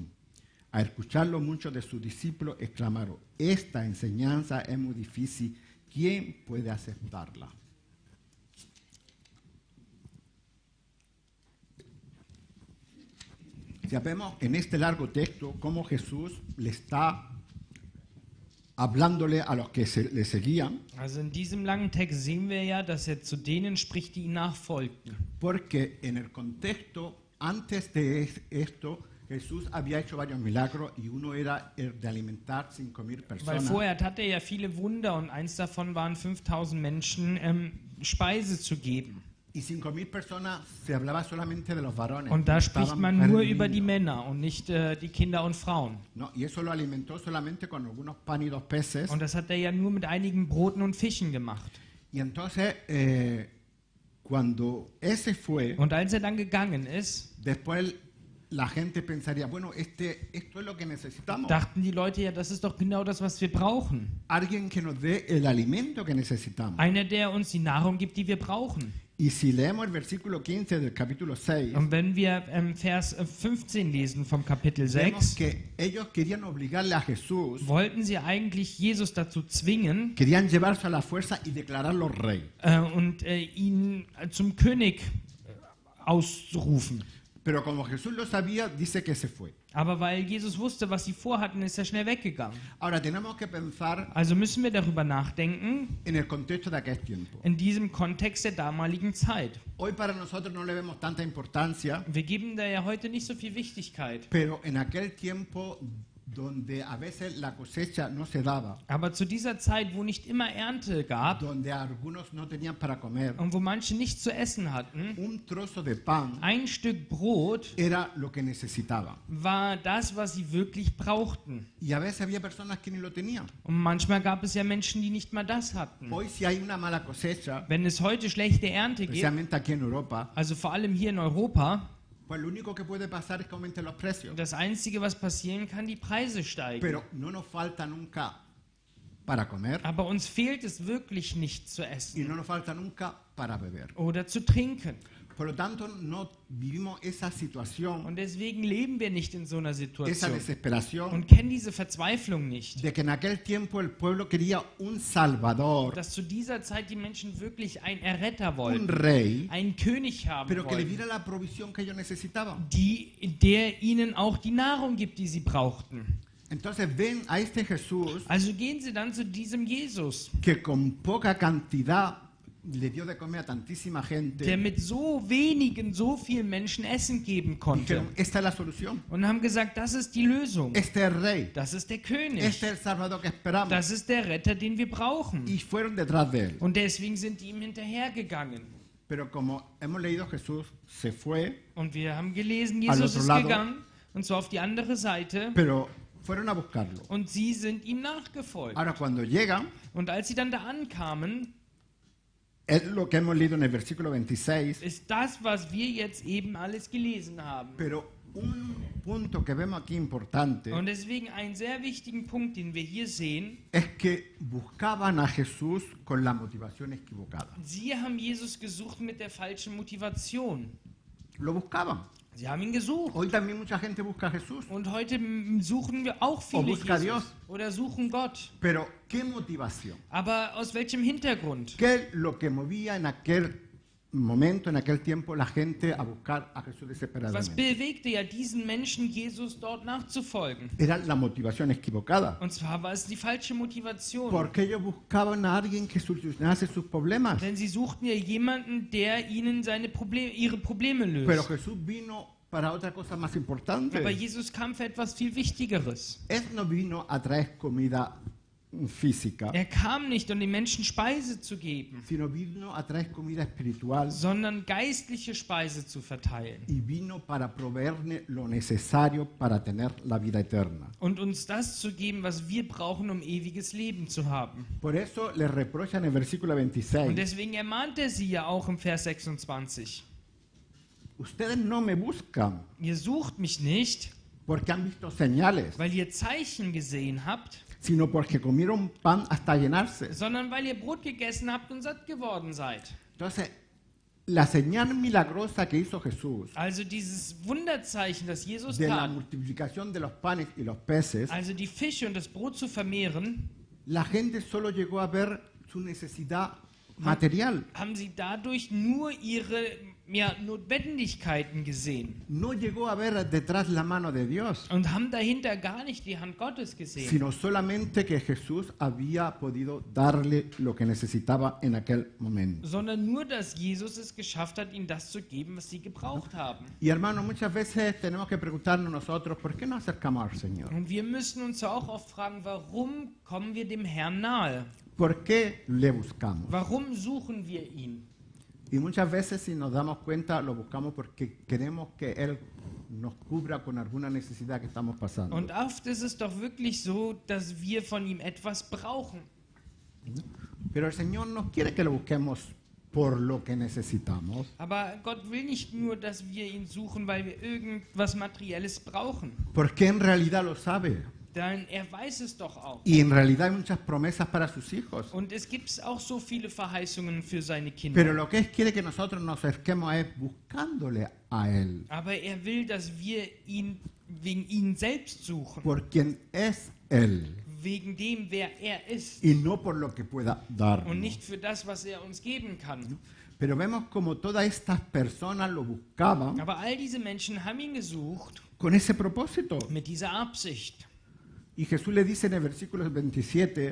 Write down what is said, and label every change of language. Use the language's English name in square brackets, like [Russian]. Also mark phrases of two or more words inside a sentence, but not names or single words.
[Spanish] Al escucharlo, muchos de sus discípulos exclamaron: esta enseñanza es muy difícil, ¿quién puede aceptarla? Ya vemos en este largo texto cómo Jesús le está hablándole a los que le seguían, [German] Also in diesem langen Text sehen wir ja, dass er zu denen spricht, die ihm nachfolgten. [Spanish] porque en el contexto, antes de esto, Jesús había hecho varios milagros y uno era el de alimentar 5,000 [German] Weil [Spanish] personas. [German] vorher hatte er ja viele Wunder und eins davon waren 5000 Menschen Speise zu geben. [Spanish] Y 5,000 personas se hablaba solamente de los varones. [German] Und da [Spanish] no [German] spricht [Spanish] estaban [German] man [Spanish] mujeres [German] nur [Spanish] ni [German] über die [Spanish] niños. [German] Männer und nicht die Kinder und Frauen. [Spanish] No, y eso lo alimentó solamente con algunos pan y 2 peces. [German] Und das hat er ja nur mit einigen Broten und Fischen gemacht. [Spanish] Y entonces, cuando ese fue, [German] Und als er dann gegangen ist, [Spanish] después la gente pensaría, bueno, esto es lo que necesitamos. [German] dachten die Leute ja, das ist doch genau das, was wir brauchen. [Spanish] Alguien que nos dé el alimento que necesitamos. [German] Einer, der uns die Nahrung gibt, die wir brauchen. [Spanish] Y si leemos el versículo 15 del capítulo 6, [German] Und wenn wir Vers 15 lesen vom Kapitel [Spanish] vemos 6, que ellos querían obligarle a Jesús, [German] wollten sie eigentlich Jesus dazu zwingen [Spanish] querían llevarse a la fuerza y declararlo rey. [German] und ihn zum König ausrufen. [Spanish] Pero como Jesús lo sabía, dice que se fue. [German] Aber weil Jesus wusste, was sie vorhatten, ist er schnell weggegangen. [Spanish] Ahora tenemos que pensar [German] Also müssen wir darüber nachdenken, [Spanish] en el contexto de aquel tiempo. [German] in diesem Kontext der damaligen Zeit. [Spanish] Hoy para nosotros no le vemos tanta importancia, [German] Wir geben da ja heute nicht so viel Wichtigkeit. [Spanish] pero en aquel tiempo donde a veces la cosecha no se daba, [German] Aber zu dieser Zeit, wo nicht immer Ernte gab [Spanish] donde algunos no tenían para comer, [German] und wo manche nichts zu essen hatten, [Spanish] un trozo de pan [German] ein Stück Brot [Spanish] era lo que necesitaban. [German] war das, was sie wirklich brauchten. [Spanish] Y a veces había personas que ni lo tenían. [German] Und manchmal gab es ja Menschen, die nicht mal das hatten. [Spanish] Hoy si hay una mala cosecha, [German] Wenn es heute schlechte Ernte gibt, [Spanish] especialmente aquí en Europa, [German] also vor allem hier in Europa, [Spanish] pues lo único que puede pasar es que aumenten los precios. [German] das Einzige, was passieren kann, die Preise steigen. [Spanish] Pero no nos falta nunca para comer [German] Aber uns fehlt es wirklich nicht zu [Spanish] y [German] essen [Spanish] no nos falta nunca para beber. [German] oder zu trinken. [Spanish] Por lo tanto, no vivimos esa situación, [German] Und deswegen leben wir nicht in so einer [Spanish] esa [German] Situation [Spanish] desesperación [German] und kennen diese Verzweiflung nicht. [Spanish] de que en aquel tiempo el pueblo quería un salvador, [German] Dass zu dieser Zeit die Menschen wirklich einen Erretter [Spanish] un [German] wollten, [Spanish] rey, [German] einen König haben [Spanish] pero que le [German] wollten, [Spanish] diera la provisión que ellos necesitaban. [German] der ihnen auch die Nahrung gibt, die sie brauchten. [Spanish] Entonces ven a este Jesús [German] Also gehen sie dann zu diesem Jesus, [Spanish] que con poca cantidad le dio de comer a tantísima [German] der [Spanish] gente. [German] mit so wenigen, so vielen Menschen Essen geben konnte. [Spanish] Dijeron, esta es la solución. [German] Und haben gesagt, das ist die Lösung. [Spanish] Este es el rey. [German] Das ist der König. [Spanish] Este es el salvador que esperamos. [German] Das ist der Retter, den wir brauchen. [Spanish] Y fueron detrás de él. [German] Und deswegen sind die ihm hinterhergegangen. [Spanish] Pero como hemos leído, Jesús se fue, [German] Und wir haben gelesen, [Spanish] Al [German] Jesus [Spanish] otro [German] ist [Spanish] lado. [German] gegangen, und zwar auf die andere Seite, [Spanish] pero fueron a buscarlo. [German] und sie sind ihm nachgefolgt. [Spanish] Ahora, cuando llegan, [German] Und als sie dann da ankamen, [Spanish] es lo que hemos leído en el versículo 26, [German] ist das, was wir jetzt eben alles gelesen haben. [Spanish] pero un punto que vemos aquí importante [German] Und deswegen einen sehr wichtigen Punkt, den wir hier sehen, [Spanish] es que buscaban a Jesús con la motivación equivocada. [German] sie haben Jesus gesucht mit der falschen Motivation. [Spanish] Lo buscaban. [German] Sie haben ihn gesucht. [Spanish] Hoy también mucha gente busca a Jesús. [German] Und heute suchen wir auch viele [Spanish] busca a [German] Jesus [Spanish] Dios. [German] oder suchen Gott. [Spanish] Pero, ¿qué motivación? [German] Aber aus welchem Hintergrund? [Spanish] ¿Qué es lo que movía en aquel momento, en aquel tiempo, la gente a buscar a Jesús [German] Was [Spanish] desesperadamente? [German] bewegte ja diesen Menschen, Jesus dort nachzufolgen? [Spanish] Era la motivación equivocada. [German] Und zwar war es die falsche Motivation. [Spanish] Porque ellos buscaban a alguien que solucionase sus problemas. [German] Denn sie suchten ja jemanden, der ihnen ihre Probleme [Spanish] Pero [German] löst. [Spanish] Jesús vino para otra cosa más importante. [German] Aber Jesus kam für etwas viel Wichtigeres. [Spanish] Él no vino a traer comida física, [German] Er kam nicht, um den Menschen Speise zu geben, [Spanish] sino vino a traer comida espiritual [German] sondern geistliche Speise zu verteilen. [Spanish] y vino para proveerle lo necesario para tener la vida eterna. [German] Und uns das zu geben, was wir brauchen, um ewiges Leben zu haben. [Spanish] Por eso le reprochan en el versículo [German] Und 26, deswegen ermahnt er sie ja auch im Vers 26. [Spanish] ustedes no me buscan [German] Ihr sucht mich nicht, [Spanish] porque han visto señales, [German] weil ihr Zeichen gesehen habt, [Spanish] sino porque comieron pan hasta llenarse. [German] sondern weil ihr Brot gegessen habt und satt geworden seid. [Spanish] Entonces, la señal milagrosa que hizo Jesús [German] Also dieses Wunderzeichen, das Jesus [Spanish] de la [German] tat, [Spanish] multiplicación de los panes y los peces, [German] also die Fische und das Brot zu vermehren, [Spanish] la gente solo llegó a ver su necesidad material. [German] haben sie dadurch nur ihre Notwendigkeiten gesehen [Spanish] No llegó a ver detrás la mano de Dios, [German] und haben dahinter gar nicht die Hand Gottes gesehen, [Spanish] sino solamente que Jesús había podido darle lo que necesitaba en aquel momento. [German] sondern nur, dass Jesus es geschafft hat, ihnen das zu geben, was sie gebraucht haben. [Spanish] Y hermanos, muchas veces tenemos que preguntarnos nosotros, ¿por qué nos acercamos al Señor? [German] Und wir müssen uns ja auch oft fragen, warum kommen wir dem Herrn nahe? [Spanish] ¿Por qué le buscamos? [German] Warum suchen wir ihn? [Spanish] Y muchas veces si nos damos cuenta lo buscamos porque queremos que Él nos cubra con alguna necesidad que estamos pasando. [German] Und oft ist es doch wirklich so, dass wir von ihm etwas brauchen. [Spanish] Pero el Señor no quiere que lo busquemos por lo que necesitamos, [German] Aber Gott will nicht nur, dass wir ihn suchen, weil wir irgendwas Materielles brauchen. [Spanish] porque en realidad lo sabe. [German] Denn er weiß es doch auch. [Spanish] Y en realidad hay muchas promesas para sus hijos. [German] Und es gibt auch so viele Verheißungen für seine [Spanish] Pero [German] Kinder. [Spanish] lo que Él quiere que nosotros nos acerquemos es buscándole a Él, [German] Aber er will, dass wir ihn wegen ihn selbst suchen. [Spanish] por quien es Él, [German] Wegen dem, wer er ist. [Spanish] y no por lo que pueda darnos. [German] Und nicht für das, was er uns geben kann. [Spanish] Pero vemos como todas estas personas lo buscaban [German] Aber all diese Menschen haben ihn gesucht [Spanish] con ese propósito. [German] mit dieser Absicht. [Spanish] Y Jesús le dice en el versículo 27,